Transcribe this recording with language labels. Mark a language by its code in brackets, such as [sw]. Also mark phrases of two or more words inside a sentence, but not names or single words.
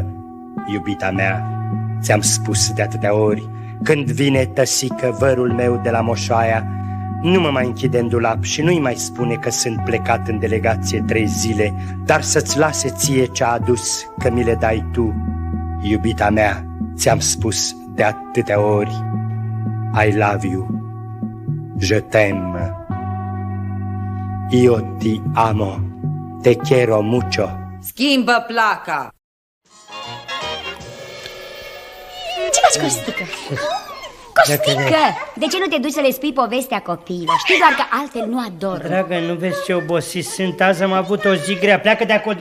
[ro] Iubita mea, ți-am spus de atâtea ori, când vine tăsică vărul meu de la Moșoaia, nu mă mai închide în dulap și nu-i mai spune că sunt plecat în delegație 3 zile, dar să-ți lase ție ce-a adus, că mi le dai tu. Iubita mea, ți-am spus de atâtea ori, [en] I love you, [fr] je t'aime, [it] io ti amo, [es] te quiero mucho. [ro] Schimbă placa! Ce faci, Costică? Costică! De ce nu te duci să le spui povestea copiilor? Știi doar că altfel nu adorm. Dragă, nu vezi ce obosit sunt? Azi am avut o zi grea. Pleacă de acolo.